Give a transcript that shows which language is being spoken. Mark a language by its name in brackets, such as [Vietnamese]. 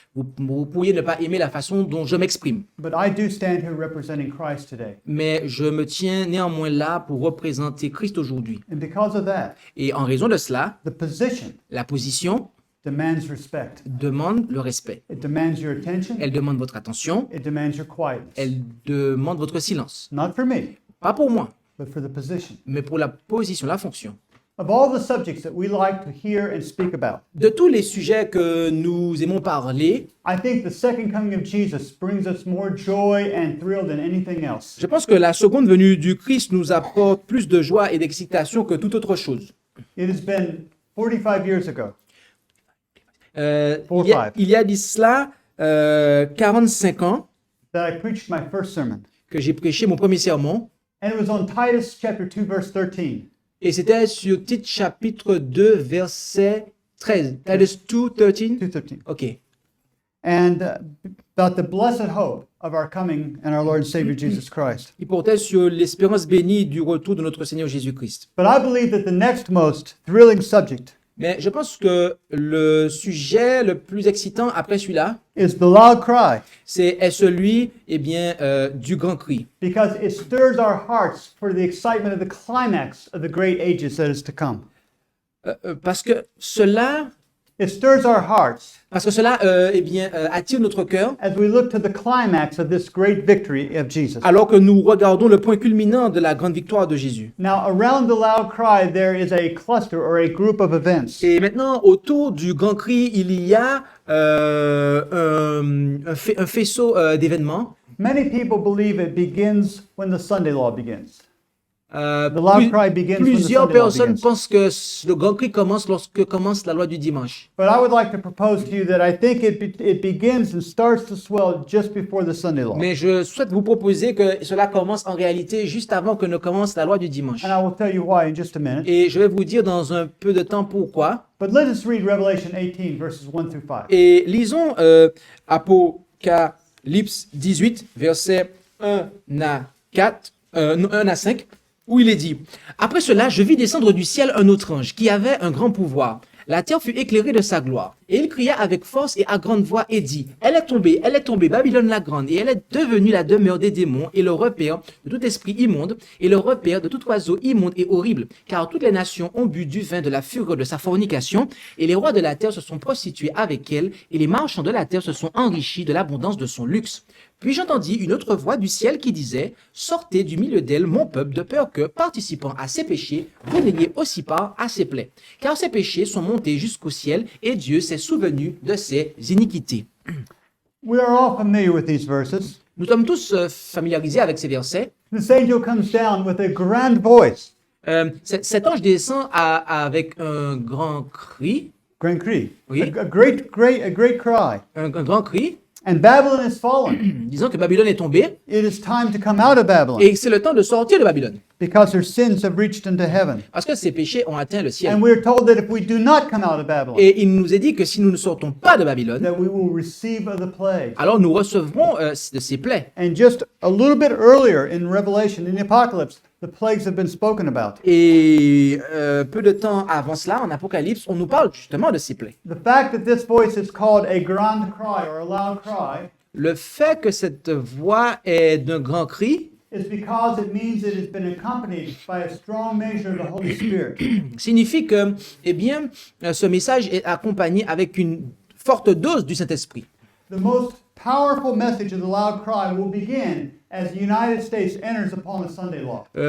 [French] Vous pourriez ne pas aimer la façon dont je m'exprime. [English] But I do stand here representing Christ today. [French] Mais je me tiens néanmoins là pour représenter Christ aujourd'hui. [English] And because of that, [French] Et en raison de cela, [English] the position [French] la position [English] demands respect. [French] demande le respect. [English] It demands your attention. [French] Elle demande votre attention. [English] It demands your quietness. [French] Elle demande votre silence. [English] Not for me, [French] Pas pour moi, [English] but for the position. [French] mais pour la position, la fonction. [English] of all the subjects that we like to hear and speak about, [French] De tous les sujets que nous aimons parler, [English] I think the second coming of Jesus brings us more joy and thrill than anything else. [French] je pense que la seconde venue du Christ nous apporte plus de joie et d'excitation que toute autre chose. [English] It has been 45 years ago [French] Il y a de cela 45 ans [English] that I preached my first sermon. [French] que j'ai prêché mon premier sermon, [English] And it was on Titus chapter 2, verse 13. [French] et c'était sur Tite chapitre 2, verset 13. [English] Titus 2, 13? 2:13. Ok. And about the blessed hope of our coming and our Lord and Savior Jesus Christ. [French] Il portait sur l'espérance bénie du retour de notre Seigneur Jésus-Christ. [English] But I believe that the next most thrilling subject [French] Mais je pense que le sujet le plus excitant après celui-là, [English] is the loud cry, [French] est celui du grand cri. [English] because it stirs our hearts for the excitement of the climax of the great ages that is to come. [French] Parce que cela, [English] It stirs our hearts [French] attire notre cœur [English] as we look to the climax of this great victory of Jesus. [French] alors que nous regardons le point culminant de la grande victoire de Jésus. [English] Now, around the loud cry, there is a cluster or a group of events. [French] Et maintenant, autour du grand cri, il y a un faisceau d'événements. [English] Many people believe it begins when the Sunday law begins. Euh, The loud [French] plus- [English] cry begins when the [French] plusieurs [English] Sunday law [French] personnes [English] begins. [French] pensent que le grand cri commence lorsque commence la loi du dimanche. [English] But I would like to propose to you that I think it begins and starts to swell just before the Sunday law. [French] Mais je souhaite vous proposer que cela commence en réalité juste avant que ne commence la loi du dimanche. [English] And I will tell you why in just a minute. [French] Et je vais vous dire dans un peu de temps pourquoi. [English] But let us read Revelation 18, verses 1 through 5. [French] Et lisons Apocalypse 18, versets 1 à 4, 1 à 5, où il est dit: Après cela, je vis descendre du ciel un autre ange qui avait un grand pouvoir. La terre fut éclairée de sa gloire. Et il cria avec force et à grande voix et dit: elle est tombée, Babylone la grande, et elle est devenue la demeure des démons et le repère de tout esprit immonde et le repère de tout oiseau immonde et horrible. Car toutes les nations ont bu du vin de la fureur de sa fornication, et les rois de la terre se sont prostitués avec elle, et les marchands de la terre se sont enrichis de l'abondance de son luxe. Puis j'entendis une autre voix du ciel qui disait: sortez du milieu d'elle, mon peuple, de peur que, participant à ses péchés, vous n'ayez aussi part à ses plaies. Car ses péchés sont montés jusqu'au ciel, et Dieu s'est souvenu de ses iniquités. [English] We are all familiar with these verses. [French] Nous sommes tous familiarisés avec ces versets. [English] This angel comes down with a grand voice. [French] Cet ange descend avec un grand cri, [English] Grand cry. [French] Oui. [English] A great cry. [French] un grand cri, [English] And Babylon is fallen. [French] disant que Babylone est tombée, [English] It is time to come out of Babylon [French] et c'est le temps de sortir de Babylone. [English] because her sins have reached into heaven. [French] Parce que ses péchés ont atteint le ciel. [English] And we're told that if we do not come out of Babylon, [French] Et il nous est dit que si nous ne sortons pas de Babylone, [English] that we will receive of the plague. [French] alors nous recevrons de ces plaies. [English] And just a little bit earlier in Revelation, in the Apocalypse, the plagues have been spoken about. [French] Et peu de temps avant cela, en Apocalypse, on nous parle justement de ces plaies. [English] The fact that this voice is called a grand cry or a loud cry [French] Le fait que cette voix est d'un grand cri [English] is because it means it has been accompanied by a strong measure of the Holy Spirit. [French] signifie que, ce message est accompagné avec une forte dose du Saint-Esprit. [English] The most powerful message of the loud cry will begin as the United States enters upon the Sunday law.